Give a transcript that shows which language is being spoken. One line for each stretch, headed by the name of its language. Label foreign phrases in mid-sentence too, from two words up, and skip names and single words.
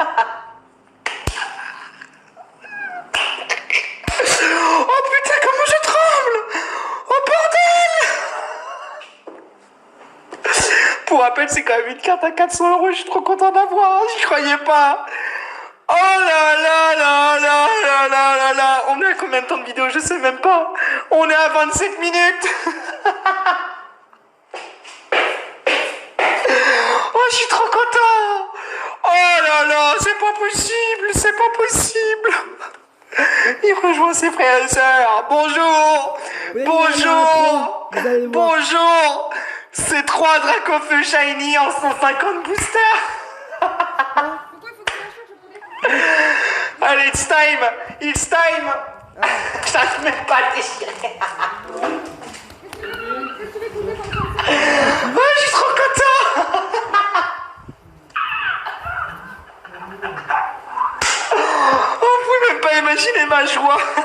French: Oh putain, comment je tremble! Oh bordel! Pour rappel, c'est quand même une carte à 400 €. Je suis trop content d'avoir. J'y croyais pas. Oh là là là là là là là là. On est à combien de temps de vidéo? Je sais même pas. On est à 27 minutes. Oh, je suis trop content. Oh là là, c'est pas possible. Il rejoint ses frères et sœurs. Bonjour. C'est 3 Dracofeu Shiny en 150 boosters. Allez,
English: it's time.
French: J'arrive même pas à déchirer. Oh, je suis trop content. Oh, vous pouvez même pas imaginer ma joie.